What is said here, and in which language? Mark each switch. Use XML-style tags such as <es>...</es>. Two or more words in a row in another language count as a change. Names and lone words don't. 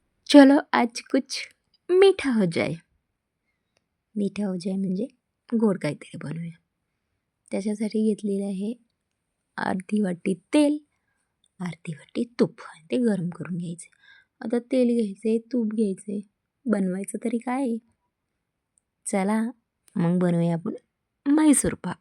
<hi>चलो आज कुछ मीठा हो जाए. मीठा हो जाए</hi> <mr>म्हणजे गोड काहीतरी बनवूया. त्याच्यासाठी घेतलेलं आहे अर्धी वाटी तेल, अर्धी वाटी तूप. ते गरम करून घ्यायचे. आता तेल घ्यायचे, तूप घ्यायचे. बनवायचं तरी काय आहे? चला मग बनवूया आपण म्हैसूर पाक.</mr>